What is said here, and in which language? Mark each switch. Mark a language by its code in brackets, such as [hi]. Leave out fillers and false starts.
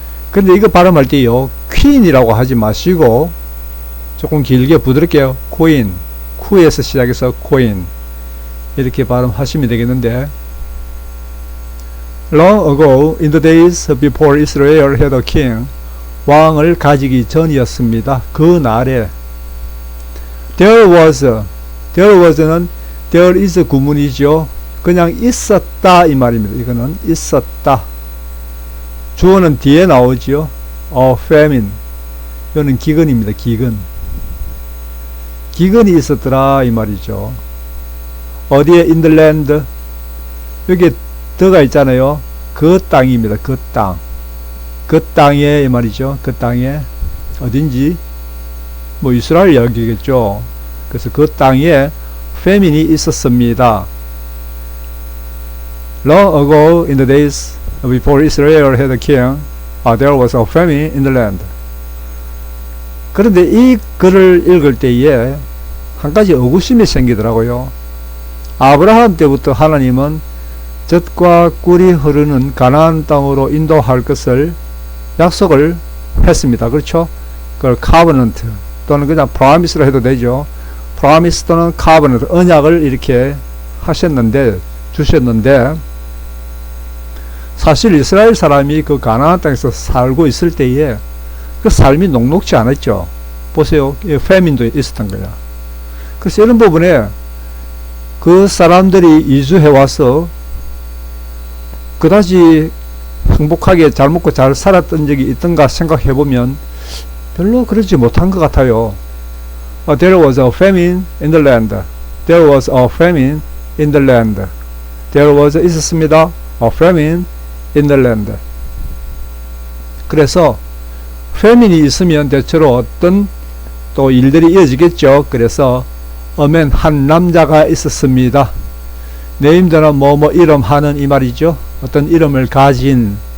[ko] 근데 이거 발음할 때요, queen이라고 하지 마시고 조금 길게 부드럽게요. [en] queen, [ko] 쿠에서 시작해서 [en] queen 이렇게 발음하시면 되겠는데, long ago, in the days before Israel had a king, [ko] 왕을 가지기 전이었습니다. 그 날에 there was는 there is 구문이죠. 그냥 있었다 이 말입니다. 이거는 있었다. 주어는 뒤에 나오죠. famine, 이거는 기근입니다. 기근이 있었더라 이 말이죠. 어디에? [en] in the land, [ko] 여기에 더가 있잖아요. 그 땅입니다. 그 땅. 그 땅에 이 말이죠. 그 땅에 어딘지 이스라엘 이야기겠죠. 그래서 그 땅에 패민이 있었습니다. [en] Long ago in the days before Israel had a king, there was a famine in the land. [ko] 그런데 이 글을 읽을 때에 한 가지 의구심이 생기더라고요. 아브라함 때부터 하나님은 젖과 꿀이 흐르는 가나안 땅으로 인도할 것을 약속을 했습니다. 그렇죠? 그걸 covenant 또는 그냥 promise로 해도 되죠. promise 또는 covenant, 언약을 이렇게 주셨는데 사실 이스라엘 사람이 그 가나안 땅에서 살고 있을 때에 그 삶이 녹록지 않았죠. 보세요. 패민도 있었던 거야. 그래서 이런 부분에 그 사람들이 이주해 와서 그다지 행복하게 잘 먹고 잘 살았던 적이 있던가 생각해보면 별로 그러지 못한 것 같아요. [en] There was a famine in the land. There was a famine in the land. [ko] There was 있었습니다. [en] A famine in the land. [ko] 그래서 famine이 있으면 대체로 어떤 또 일들이 이어지겠죠. 그래서 [en] a man [ko] 한 남자가 있었습니다. 네임드는 뭐뭐 이름 하는 이 말이죠. 어떤 이름을 가진.